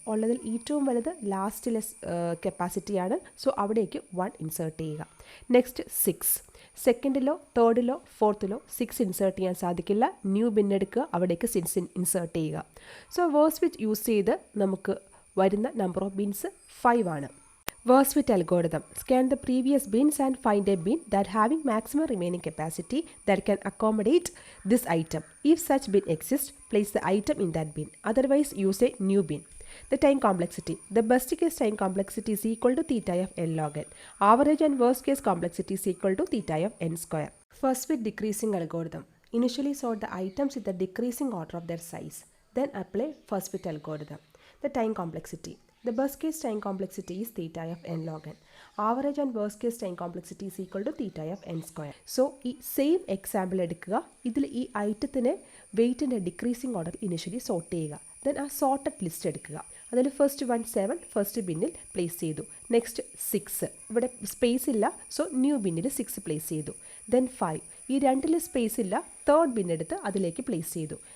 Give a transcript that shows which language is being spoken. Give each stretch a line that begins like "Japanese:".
Malayalam: ഉള്ളതിൽ ഏറ്റവും വലുത് ലാസ്റ്റിലെ കപ്പാസിറ്റിയാണ്. സോ അവിടേക്ക് 1 ഇൻസേർട്ട് ചെയ്യുക. നെക്സ്റ്റ് 6. സെക്കൻഡിലോ തേർഡിലോ ഫോർത്തിലോ 6 ഇൻസേർട്ട് ചെയ്യാൻ സാധിക്കില്ല, ന്യൂ ബിന്നെടുക്കുക, അവിടേക്ക് 6 ഇൻസേർട്ട് ചെയ്യുക. സോ വേഴ്സ് വിത്ത് യൂസ് ചെയ്ത് നമുക്ക് വരുന്ന നമ്പർ ഓഫ് ബിൻസ് 5 ആണ്.
English: Verse fit algorithm. Scan the previous bins and find a bin that having maximum remaining capacity that can accommodate this item. If such bin exists, place the item in that bin. Otherwise, use a new bin. The time complexity. The best case time complexity is equal to theta of n log n. Average and worst case complexity is equal to theta of n square. First fit decreasing algorithm. Initially sort the items in the decreasing order of their size. Then apply first fit algorithm. The time complexity. The best case time complexity is theta of n log n. Average and worst case time complexity is equal to theta of n square.
Malayalam: So, ഈ same example എടുക്കുക. ഇതിൽ ഈ ഐറ്റത്തിനെ വെയിറ്റിൻ്റെ decreasing order initially sort ചെയ്യുക. Then ആ sorted list എടുക്കുക. അതിൽ first 1 7 first ബിന്നിൽ place ചെയ്തു. Next 6, ഇവിടെ സ്പേസ് ഇല്ല, സോ ന്യൂ ബിന്നിൽ 6 പ്ലേസ് ചെയ്തു. ദെൻ 5, ഈ രണ്ടിൽ സ്പേസ് ഇല്ല, തേർഡ് ബിന്നെടുത്ത് അതിലേക്ക് പ്ലേസ് ചെയ്തു.